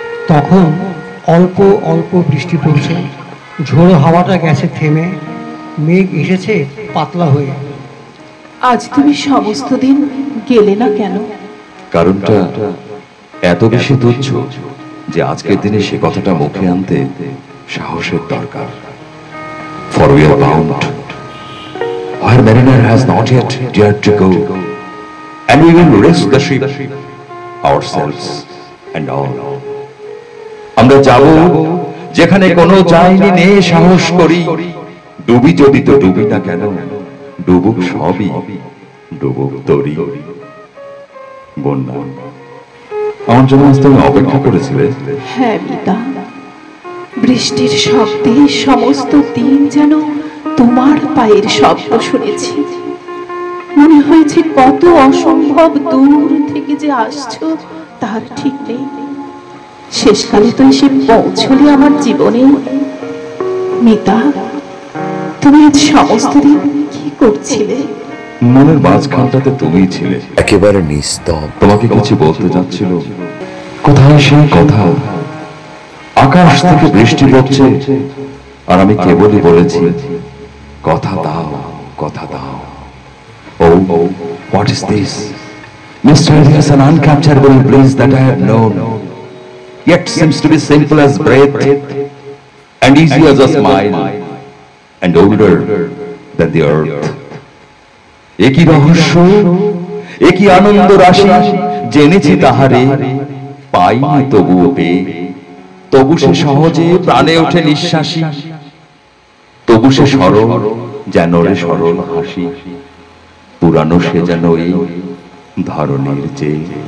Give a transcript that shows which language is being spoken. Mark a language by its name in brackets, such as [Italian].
[Bangla] তখন অল্প অল্প বৃষ্টি পড়ছে, ঝোড়ো হাওয়াটা গেছে থেমে, মেঘ এসেছে পাতলা হয়ে। আজ তুমি সমস্ত দিন গেলে না কেন? কারণটা এত বেশি তুচ্ছ যে আজকের দিনে সে কথাটা মুখে আনতে সাহসের দরকার। [English] For we are bound where mariner has not yet dared to go, and we will risk the ship ourselves and all. [Bangla] আমরা যাব যেখানে কোনো চাইনি নেই সাহস করি, ডুবি যদি তো ডুবি না কেন, ডুবুক সবই, ডুবুক তরি। বন্যা, আমার জন্য আজ তুমি অপেক্ষা করেছিলে? হ্যাঁ মিতা, বৃষ্টির শব্দে সমস্ত দিন যেন তোমার পায়ের শব্দ শুনেছি। মনে হয়েছে কত অসম্ভব দূর থেকে যে আসছো তার ঠিক নেই। শেষকালে তো এসে পৌঁছলে আমার জীবনে। মিতা, তুমি আজ সমস্ত দিন কি করছিলে? মনের মাঝখানটাতে তুমিই ছিলে, একেবারে নিস্তব্ধ। তোমাকে কিছু বলতে যাচ্ছিল। কোথায় সেই কথা? আকাশ থেকে বৃষ্টি পড়ছে আর আমি কেবলই বলেছি, কথা দাও, কথা দাও। [English] Oh, what is this? Mysterious and uncapturable bliss that I have known, yet seems to be simple as breath, and easy as a smile, and older than the earth. [Bangla] একই রহস্য, একই আনন্দ রাশি, জেনেছি তাহারে, পাইনি তবুও পেয়ে, তবু সে সহজে প্রাণে ওঠে নিঃশ্বাসী, তবু সে সরল যেন রে সরল হাসি, পুরানো সে যেন এই ধরনীর চেয়ে।